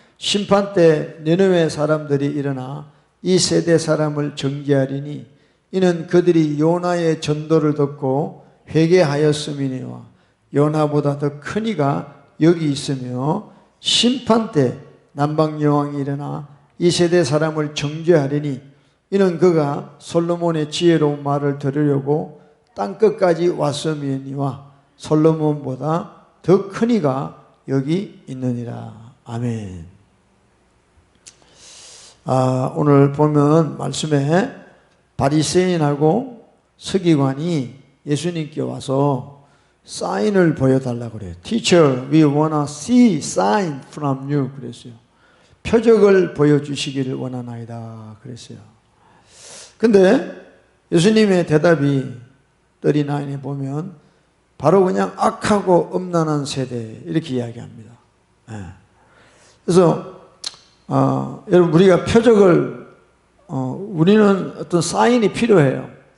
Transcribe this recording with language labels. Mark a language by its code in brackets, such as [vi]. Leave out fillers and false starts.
[ko] 심판 때 니느웨 사람들이 일어나 이 세대 사람을 정죄하리니 이는 그들이 요나의 전도를 듣고 회개하였음이니와 요나보다 더 큰 이가 여기 있으며 심판 때 남방 여왕이 일어나 이 세대 사람을 정죄하리니 이는 그가 솔로몬의 지혜로운 말을 들으려고 땅끝까지 왔음이니와 솔로몬보다 더 큰 이가 여기 있느니라. 아멘. 오늘 보면 말씀에 바리새인하고 서기관이 예수님께 와서 사인을 보여달라고 그래요. [en] Teacher, we wanna see sign from you. [ko] 그랬어요. 표적을 보여주시기를 원하나이다. 그랬어요. 근데 예수님의 대답이 39에 보면 바로 그냥 악하고 엄난한 세대 이렇게 이야기합니다. 그래서 여러분 우리가 표적을 우리는 어떤 사인이 필요해요.